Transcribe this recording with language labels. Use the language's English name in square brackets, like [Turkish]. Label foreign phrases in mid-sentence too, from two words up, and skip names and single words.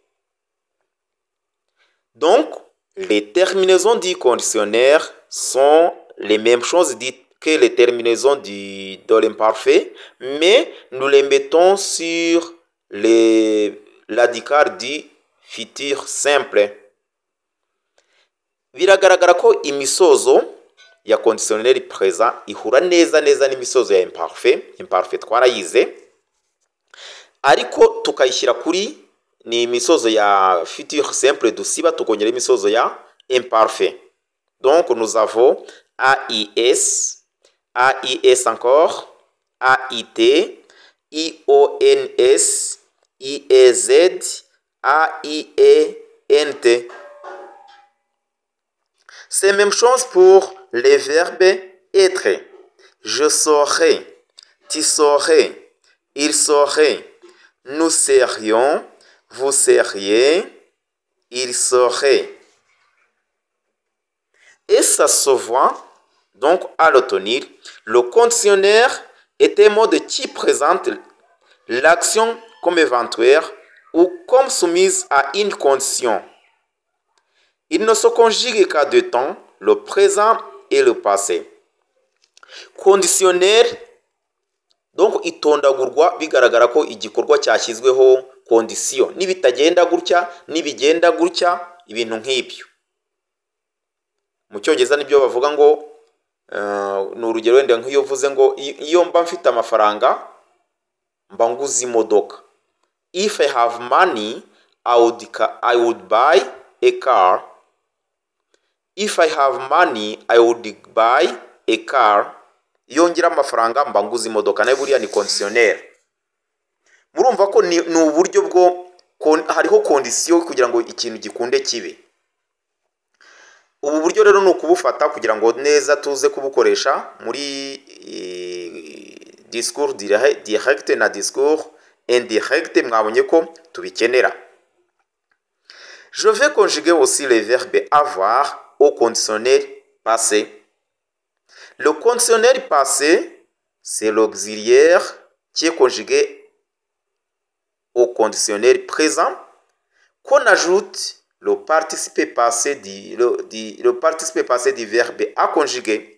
[French] Donc, les terminaisons du conditionnel sont les mêmes choses dites que les terminaisons de l'imparfait, mais nous les mettons sur l'adicar du futur simple. [Kinyarwanda] Biragaragara ko imisozo ya [French] conditionnel présent [Kinyarwanda] ihura neza n'imisozo ya imparfait twarayize, ariko tukayishyira kuri ni imisozo ya [French] futur simple [Kinyarwanda] dusiba tukongera imisozo ya imparfait. [French] Donc nous avons AIS encore, A-I-T, I-O-N-S, I-E-Z, A-I-E-N-T. C'est la même chose pour les verbes être. Je saurais, tu saurais, il saurait, nous serions, vous seriez, il serait. Et ça se voit donc à l'automnil. Le conditionnel est un mot qui présente l'action comme éventuelle ou comme soumise à une condition. Il ne se conjugue qu'à deux temps, le présent et le passé. [Kinyarwanda] Conditionnel donc itondagurwa bigaragara ko igikorwa cyashyizweho condition, nibitagenda gutya nibigenda gutya, ibintu nk'ibyo. Mu cyongereza nibyo bavuga ngo ni urugero wenda nk'iyo uvuze ngo iyo mba mfite amafaranga mba nguze imodoka. [English] If I have money, I would buy a car. If I have money, I would buy a car. [Kinyarwanda] Iyo ngira amafaranga mba nguze imodoka, nayo buriya ni conditionnel. Murumva ko ni uburyo bwo hariho condition kugira ngo ikintu gikunde kibe. Ubu buryo rero ni ukubufata kugira ngo neza tuze kubukoresha muri [French] discours direct [Kinyarwanda] na [French] discours indirect. [Kinyarwanda] Mwabonye ko tubikenera. [French] Je vais conjuguer aussi le verbe avoir au conditionnel passé. Le conditionnel passé, c'est l'auxiliaire qui est conjugué au conditionnel présent, qu'on ajoute le participé passé du verbe à conjuguer.